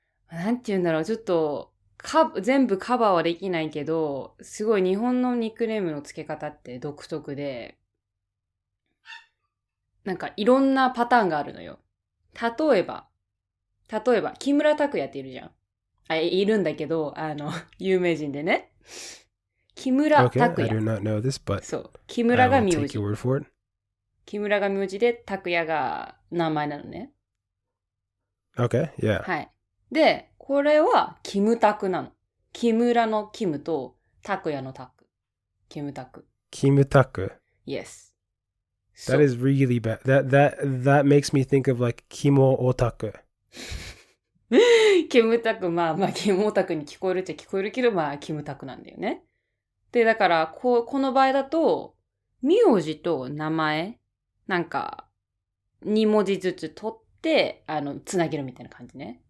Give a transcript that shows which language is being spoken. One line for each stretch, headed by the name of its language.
Japanese: なんて言うんだろう、ちょっと、全部カバーはできないけど、すごい日本のニックネームの付け方って独特で、なんかいろんなパターンがあるのよ。例えば、木村拓哉っているじゃん。いるんだけど、有名人でね。木村拓哉。
English: Okay, I do not know this, but
Japanese: そう。木村が名字。
English: I will take your word for it.
Japanese: 木村が名字で、拓哉が名前なのね。
English: Okay, yeah.
Japanese: はい。で、これは、キムタクなの。木村のキムと、拓哉のタク。キムタク。キムタク?
English: Yes. That is really bad. That makes me think of like Kimo Otaku.
Japanese: キムタク、まあ、キムオタクに聞こえるっちゃ聞こえるけど、まあ、キムタクなんだよね。で、だから、この場合だと、名字と名前、なんか、2文字ずつ取って、つなげるみたいな感じね。